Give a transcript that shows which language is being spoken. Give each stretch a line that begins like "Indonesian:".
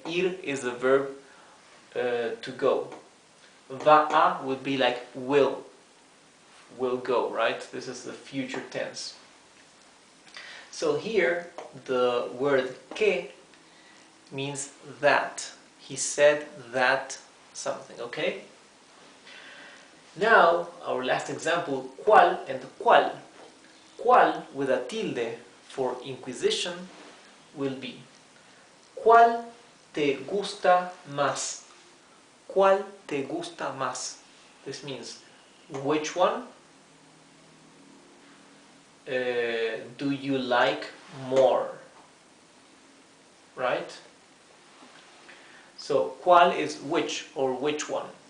English: Ir is the verb to go. Va a would be like will go, right? This is the future tense. So here the word que means that. He said that something, okay? Now, our last example, cuál and cuál. Cuál with a tilde for inquisition will be
Spanish: ¿cuál te gusta más? ¿Cuál te gusta más?
English: This means which one do you like more? Right? So, ¿cuál is which or which one?